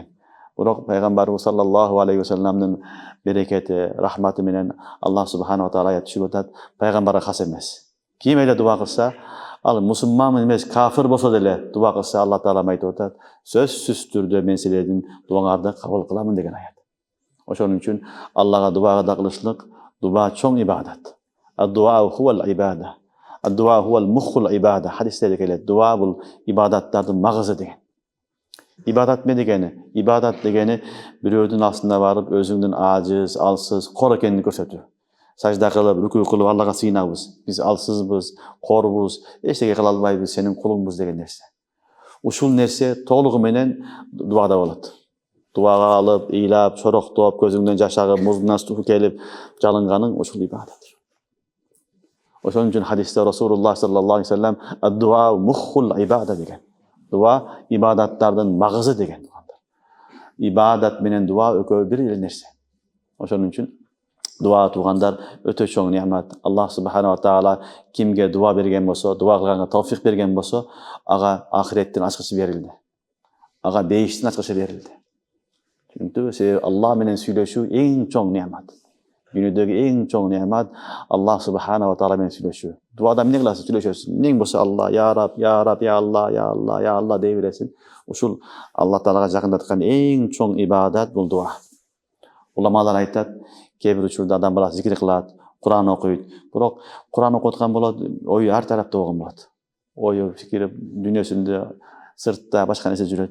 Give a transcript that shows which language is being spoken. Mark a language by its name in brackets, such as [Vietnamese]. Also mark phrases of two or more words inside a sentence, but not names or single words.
[Kyrgyz] Бирок пайгамбарыбыз [Arabic] صلى الله عليه وسلم [Kyrgyz] берекети, рахматы менен [Arabic] الله سبحانه وتعالى [Kyrgyz] аят түшүрүп атат, пайгамбарга хас эмес. Ким эле дуа кылса, ал мусулман эмес, кафир болсо деле дуа кылса, [Arabic] الله تعالى [Kyrgyz] айтып атат, сөзсүз түрдө мен силердин дуаңарды кабыл кыламын деген аят. Ошон үчүн Аллага дуа кылышлык, дуа чоң ибадат. [Arabic] الدعاء هو العبادة. الدعاء هو مخ العبادة. [Kyrgyz] Хадисте келет, дуа бул ибадаттардын магызы деген. Ибадат не дегени? Ибадат дегени бирөөдүн астына барып өзүңдүн ажыз, алсыз, кор экенин көрсөтүү. Сажда кылып, рүкүү кылып Аллага сыйынабыз. Биз алсызбыз, корбуз, эчтеке кыла албайбыз, сенин кулуңбуз деген нерсе. Ушул нерсе толугу менен дуада болот. Дуага алып, ыйлап, чороктоп, көзүңдөн жаш агып, муздунан суу келип жалынганың ушул ибадат. Ошон үчүн хадисте Расулуллах [Arabic] صلى الله عليه وسلم الدعاء مخ العبادة [Kyrgyz] деген. Дуа ибадаттардын магызы деген. Ибадат менен дуа экөө бир эле нерсе. Ошон үчүн дуа туугандар өтө чоң неамат. [Arabic] الله سبحانه وتعالى [Kyrgyz] кимге дуа берген болсо, дуа кылганга тауфик берген болсо, ага ахиреттин ачкычы берилди. Ага бейиштин ачкычы берилди. Түнтү себеби Аллах менен сүйлөшүү эң чоң неамат. Дүйнөдөгү эң чоң неамат [Arabic] الله سبحانه وتعالى [Kyrgyz] менен сүйлөшүү. Дуада эмне кыласың? Сүйлөшөсүң. Эмнең болсо Алла, [Arabic] يا رب يا رب يا الله يا الله يا الله [Kyrgyz] дей бересиң. Ушул [Arabic] الله تعالى [Kyrgyz] жакындаткан эң чоң ибадат бул дуа. Уламалар айтат, кээ бир учурда адам баласы зикир кылат, Куран окуйт. Бирок Куран окуп аткан болот, ою ар тарапта болгон болот. Ою, фикири дүйнөсүндө, сыртта башка нерсе жүрөт.